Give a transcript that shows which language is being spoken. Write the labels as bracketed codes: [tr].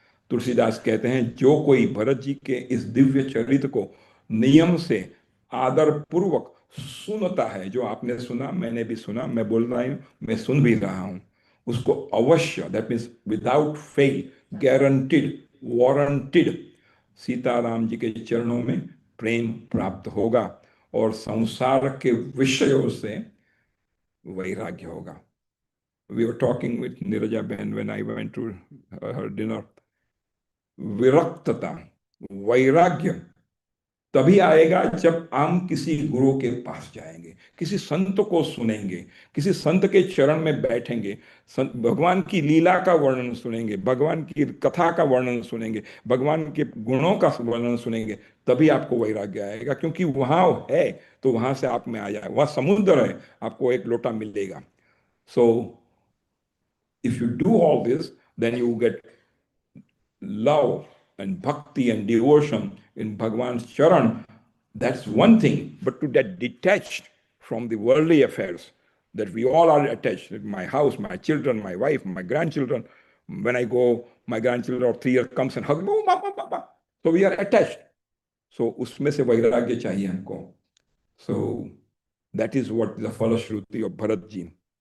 [hi] तुलसीदास कहते हैं, जो कोई भरत जी के इस दिव्य चरित्र को नियम से आदर पूर्वक सुनता है, जो आपने सुना, मैंने भी सुना, मैं बोल रहा हूं, मैं सुन भी रहा हूं, उसको अवश्य, [en] that means without fail, guaranteed, warrantied, [hi] Sitaram ji के चरणों में प्रेम प्राप्त होगा और संसार के विषयों से वैराग्य होगा। [en] We were talking with Niraja Behan when I went to her dinner. [hi] विरक्तता, वैराग्य तभी आएगा जब हम किसी गुरु के पास जाएंगे, किसी संत को सुनेंगे, किसी संत के चरण में बैठेंगे, भगवान की लीला का वर्णन सुनेंगे, भगवान की कथा का वर्णन सुनेंगे, भगवान के गुणों का वर्णन सुनेंगे, तभी आपको वैराग्य आएगा। क्योंकि वहां है तो वहां से आप में आ जाए, वहां समुद्र है, आपको एक लोटा मिलेगा। [en] So if you do all this, then you get love and bhakti and devotion in Bhagwan's charan. That's one thing, but to get detached from the worldly affairs, that we all are attached, my house, my children, my wife, my grandchildren. When I go, my grandchildren of 3 years comes and hugs me, oh, mama, mama. So we are attached. So [hi] usme se vairagya chahiye humko. [en] So that is what the falashruti of Bharat ji.